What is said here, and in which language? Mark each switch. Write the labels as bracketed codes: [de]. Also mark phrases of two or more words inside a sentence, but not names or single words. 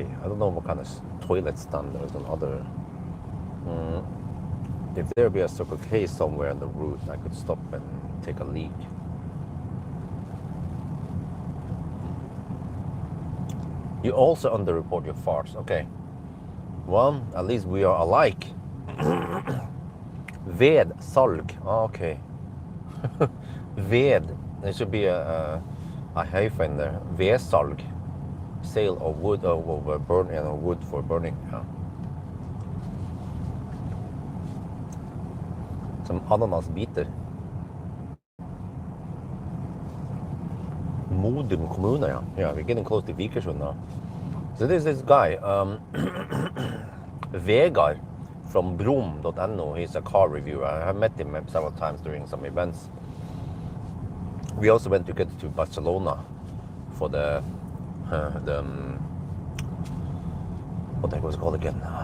[en] I don't know what kind of toilet stand there is on other. If there be a Circle K somewhere on the route, I could stop and take a leak. You also underreport your farts. Okay. Well, at least we are alike. [no] Ved salg. Okay. [en] Ved There should be a hyphen there. Vedsalg, sale of wood of burn, wood for burning. [no] Ja. Som ananasbiter. Modum kommune, ja. [en] Yeah, we're getting close to Vikersund now. So there's this guy, Vegard from Brom.no. He's a car reviewer. I have met him several times during some events. We also went together to Barcelona for the what the heck was it called again?